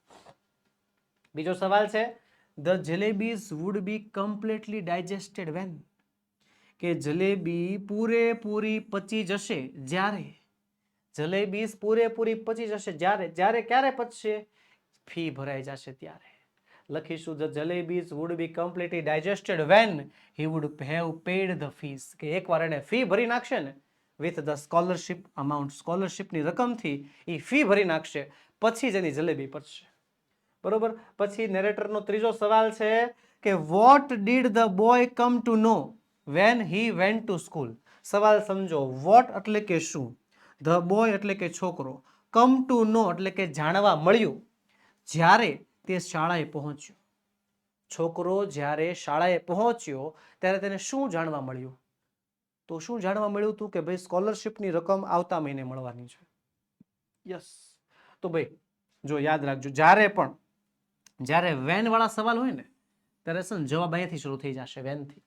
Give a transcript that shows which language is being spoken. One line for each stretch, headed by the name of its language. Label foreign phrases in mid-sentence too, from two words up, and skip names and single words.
Gujarati: બીજો સવાલ છે,
English: the jalebis would be completely digested when,
Gujarati: કે જલેબી પૂરેપૂરી પચી જશે જ્યારે, જલેબી પૂરેપૂરી પચી જશે જ્યારે ક્યારે પચશે? ફી ભરાઈ જશે ત્યારે.
English: લખીશું the jalebis would be completely digested when he would have paid the fees.
Gujarati: કે એકવાર એને ફી ભરી નાખશે ને
English: with the scholarship amount,
Gujarati: સ્કોલરશિપની રકમથી એ ફી ભરી નાખશે પછી જ એની જલેબી પચશે. બરોબર. પછી નેરેટરનો ત્રીજો સવાલ છે કે
English: what did the boy come to know when he went to school?
Gujarati: સવાલ સમજો. what એટલે કે શું,
English: the boy
Gujarati: એટલે કે છોકરો,
English: come to know
Gujarati: એટલે કે જાણવા મળ્યું જ્યારે તે શાળાએ પહોંચ્યો. છોકરો જ્યારે શાળાએ પહોંચ્યો ત્યારે તેને શું જાણવા મળ્યું? તો શું જાણવા મળ્યું હતું? કે ભાઈ સ્કોલરશિપની રકમ આવતા મહિને મળવાની છે. યસ. તો ભાઈ જો યાદ રાખજો, જ્યારે વેન વાળા સવાલ હોય ને ત્યારે છે ને જવાબ અહીંયાથી શરૂ થઈ જશે, વેનથી.